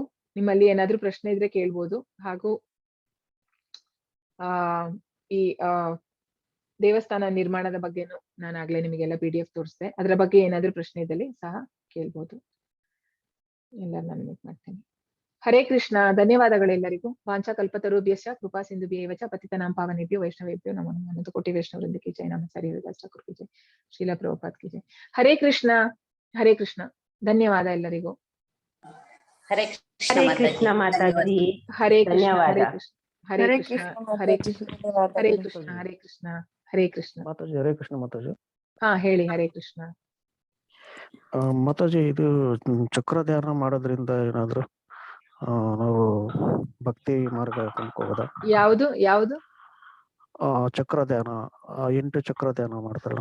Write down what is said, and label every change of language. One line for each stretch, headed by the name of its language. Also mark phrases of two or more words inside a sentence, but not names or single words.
Kannada: ನಿಮ್ಮಲ್ಲಿ ಏನಾದ್ರೂ ಪ್ರಶ್ನೆ ಇದ್ರೆ ಕೇಳ್ಬೋದು. ಹಾಗೂ ಈ ದೇವಸ್ಥಾನ ನಿರ್ಮಾಣದ ಬಗ್ಗೆನು ನಾನು ಆಗ್ಲೇ ನಿಮಗೆಲ್ಲ PDF ತೋರಿಸ್ದೆ. ಅದರ ಬಗ್ಗೆ ಏನಾದ್ರೂ ಪ್ರಶ್ನೆ ಇದ್ದಲ್ಲಿ ಸಹ ಕೇಳ್ಬೋದು. ಎಲ್ಲ ನಾನು ಮೀಟ್ ಮಾಡ್ತೇನೆ. ಹರೇ ಕೃಷ್ಣ. ಧನ್ಯವಾದಗಳೆಲ್ಲರಿಗೂ.
Sanskrit: ವಾಂಛಾ ಕಲ್ಪತರುಭ್ಯಶ್ಚ ಕೃಪಾ ಸಿಂಧುಭ್ಯೇವ ಚ ಪತಿತನಾಂ ಪಾವನೇಭ್ಯೋ ವೈಷ್ಣವೇಭ್ಯೋ ನಮೋ ನಮಃ.
Kannada: ಅನಂತ ಕೋಟಿ ವೈಷ್ಣವವೃಂದ
Hindi: की जय.
Kannada: ನಮಃ ಸರಿ ದಾಸಠಾಕುರ್
Hindi: की जय.
Kannada: ಶ್ರೀಲ ಪ್ರಭುಪಾದ್
Hindi: की जय.
Kannada: ಹರೇ ಕೃಷ್ಣ. ಹರೇ ಕೃಷ್ಣ. ಧನ್ಯವಾದ ಎಲ್ಲರಿಗೂ. ಹರೇ ಕೃಷ್ಣ ಮಾತಾಜಿ. ಹರೇ ಕೃಷ್ಣ. ಧನ್ಯವಾದ. ಹರೇ ಕೃಷ್ಣ. ಹರೇ ಕೃಷ್ಣ. ಹರೇ ಕೃಷ್ಣ. ಹರೇ ಕೃಷ್ಣ. ಹರೇ ಕೃಷ್ಣ. ಹರೇ ಕೃಷ್ಣ. ಮಾತಾಜಿ ಹರೇ ಕೃಷ್ಣ. ಮಾತಾಜಿ ಹಾ ಹೇಳಿ. ಹರೇ ಕೃಷ್ಣ. ಮಾತಾಜಿ, ಇದು ಚಕ್ರ ಧ್ಯಾನ ಮಾಡೋದ್ರಿಂದ ಏನಾದ್ರು ನಾವು ಭಕ್ತಿ ಮಾರ್ಗ ಕಲ್ಕೋಬೋದಾ? ಯಾವುದು ಯಾವುದು? ಚಕ್ರ ಧ್ಯಾನ, 8 ಚಕ್ರ ಧ್ಯಾನ ಮಾಡ್ತಾರಲ್ಲ.